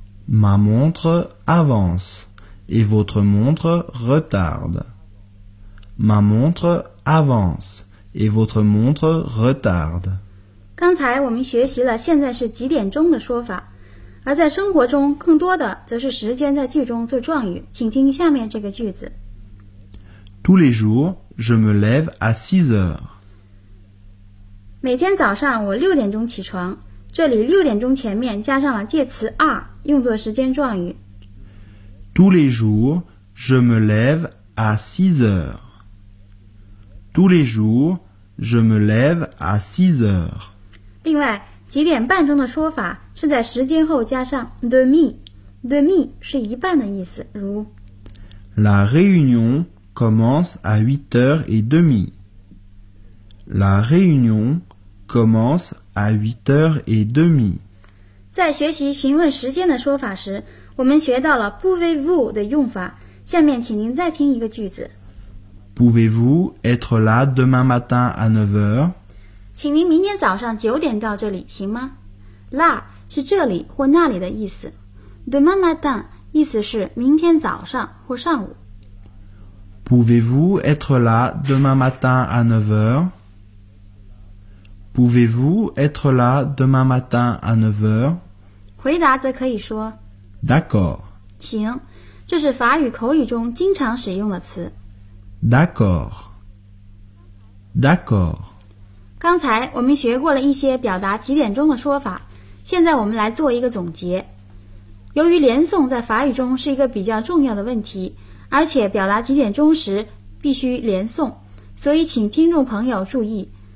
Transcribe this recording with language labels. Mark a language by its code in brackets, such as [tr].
[fr] Ma montre avance et votre montre retarde. Ma montre avance et votre montre retarde. [zh] 刚才我们学习了现在是几点钟的说法，而在生活中更多的则是时间在句中做状语。请听下面这个句子。 [fr] Tous les jours, je me lève à 6h. [zh] 每天早上我6点钟起床。这里6点钟前面加上了介词 are， 用作时间状语。 [fr] Tous les jours, je me lève à 6h. Tous les jours, je me lève à 6h. [zh] 另外，几点半钟的说法是在时间后加上 demi， demi 是一半的意思，如 [fr] La réunion commence à 8h30. La réunion commence à 8h30. [zh] 在学习询问时间的说法时，我们学到了 pouvez-vous 的用法。下面请您再听一个句子。 [fr] Pouvez-vous être là demain matin à 9h? [zh] 请您明天早上9点到这里行吗？là 是这里或那里的意思。 demain matin 意思是明天早上或上午。 [fr] Pouvez-vous être là demain matin à 9h? Pouvez-vous être là demain matin à 9h? [zh] 回答则可以说 [fr] D'accord. [zh] 行，这是法语口语中经常使用的词。 [fr] D'accord. D'accord. [zh] 刚才我们学过了一些表达几点钟的说法，现在我们来做一个总结。由于连诵在法语中是一个比较重要的问题，而且表达几点钟时必须连诵，所以请听众朋友注意。